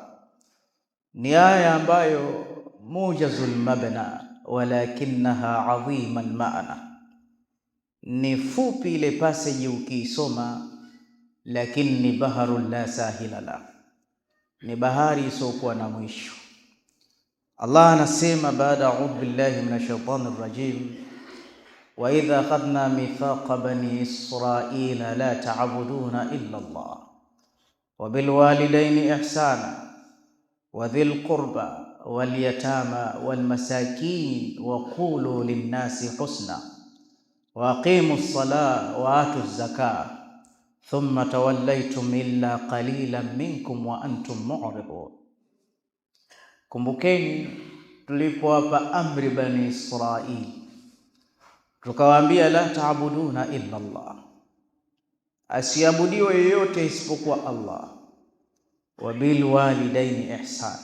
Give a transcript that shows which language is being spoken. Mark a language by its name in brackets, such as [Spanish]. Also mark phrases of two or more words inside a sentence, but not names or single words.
[Swahili] Ni aya ambayo [Arabic] موجزة المبنى ولكنها عظيمة المعنى, [Swahili] ni fupi ile passage ukiisoma, lakini ni [Arabic] بحر لا ساحل له, [Swahili] ni bahari isiyokuwa na mwisho. [Arabic] Allah [Swahili] anasema baada [Arabic] أعوذ بالله من الشيطان الرجيم وإذ أخذنا ميثاق بني إسرائيل لا تعبدون إلا الله وبالوالدين إحسانا وذي القربى واليتامى والمساكين وقولوا للناس حسنا وأقيموا الصلاة وآتوا الزكاة ثم توليتم إلا قليلا منكم وأنتم معرضون. [Swahili] Kumbukeni tulipowapa amri bani Israili, tukawaambia [Arabic] لا تعبدون إلا الله, [Swahili] asiabudiwe yeyote isipokuwa Allah, [Arabic] وبالوالدين إحسان.